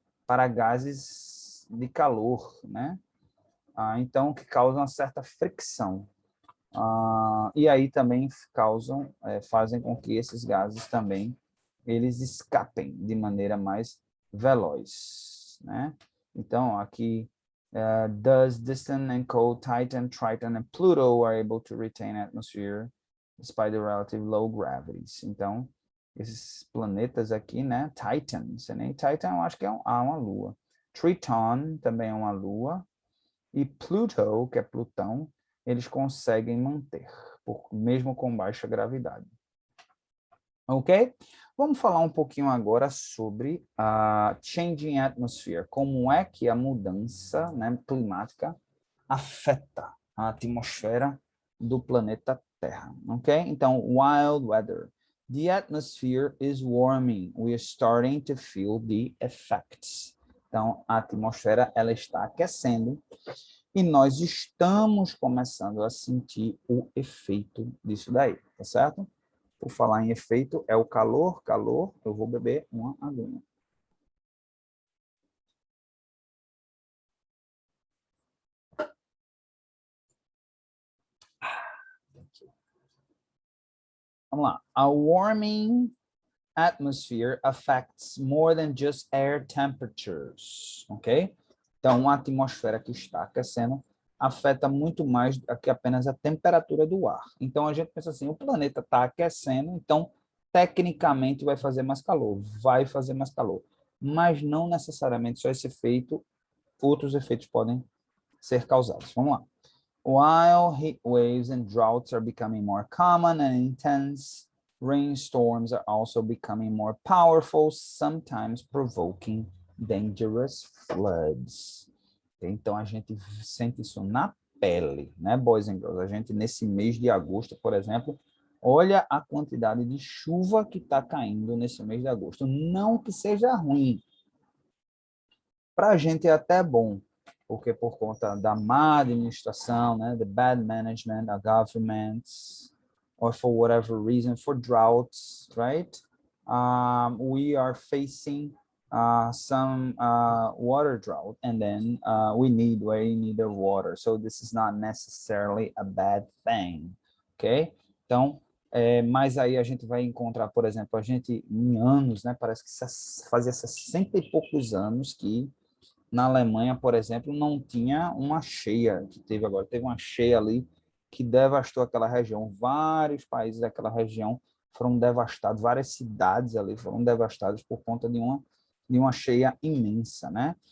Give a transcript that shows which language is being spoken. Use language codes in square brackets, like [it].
[pt] para gases de calor, né? Então, que causam uma certa fricção. E aí também fazem com que esses gases também eles escapem de maneira mais veloz, né? Então, aqui, [en] does distant and cold Titan, Triton and Pluto are able to retain atmosphere despite the relative low gravities? [pt] Então, esses planetas aqui, né? Titan, Titan eu acho que é uma lua. Triton também é uma lua. E Pluto, que é Plutão, eles conseguem manter, mesmo com baixa gravidade. Ok? Vamos falar um pouquinho agora sobre a changing atmosphere, como é que a mudança, né, climática afeta a atmosfera do planeta Terra, ok? [en] Então, wild weather. The atmosphere is warming. We are starting to feel the effects. [pt] Então, a atmosfera ela está aquecendo e nós estamos começando a sentir o efeito disso daí, tá certo? Por falar em efeito, é o calor, eu vou beber uma aguinha. Vamos lá. [en] A warming atmosphere affects more than just air temperatures, ok? [pt] Então, uma atmosfera que está aquecendo afeta muito mais do que apenas a temperatura do ar. Então, a gente pensa assim, o planeta está aquecendo, então, tecnicamente, vai fazer mais calor. Vai fazer mais calor. Mas não necessariamente só esse efeito, outros efeitos podem ser causados. Vamos lá. [en] While heat waves and droughts are becoming more common and intense, rainstorms are also becoming more powerful, sometimes provoking dangerous floods. [pt] Então, a gente sente isso na pele, né, [en] boys and girls? [pt] A gente, nesse mês de agosto, por exemplo, olha a quantidade de chuva que está caindo nesse mês de agosto. Não que seja ruim. Para a gente é até bom, porque por conta da má administração, né, [en] the bad management of governments, or for whatever reason, for droughts, right? We are facing some water drought, and then we need the water. So this is not necessarily a bad thing, ok? [pt] Então, mas aí a gente vai encontrar, por exemplo, a gente em anos, né? Parece que fazia 60 e poucos anos que na Alemanha, por exemplo, não tinha uma cheia que teve agora. Teve uma cheia ali que devastou aquela região. Vários países daquela região foram devastados, várias cidades ali foram devastadas por conta de uma cheia imensa, né?